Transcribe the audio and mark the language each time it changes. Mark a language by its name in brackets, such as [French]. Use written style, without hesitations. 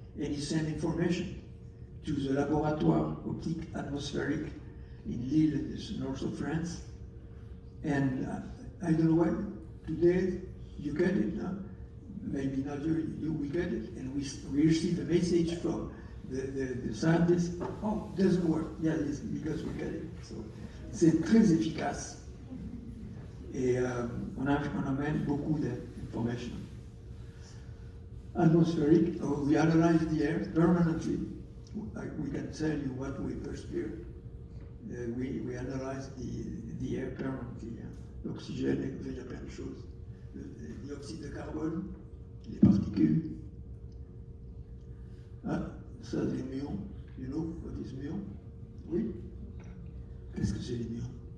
[English] And he sends information to the laboratoire optique atmospheric in Lille, in the north of France. And I don't know why, today you get it, no? Maybe not you, we get it, and we receive a message from the scientists, oh, it doesn't work. Yeah, it's because we get it. [French] So, c'est très efficace. Et on amène beaucoup d'informations. [English] Atmospheric, we analyze the air permanently. We can tell you what we perspire. We analyze the air permanently. Hein. [French] L'oxygène, il y a plein de choses. Le dioxyde de carbone, les particules. Ah, ça, les muons. [English] You know what is muon? Oui? [French] Qu'est-ce que c'est les muons?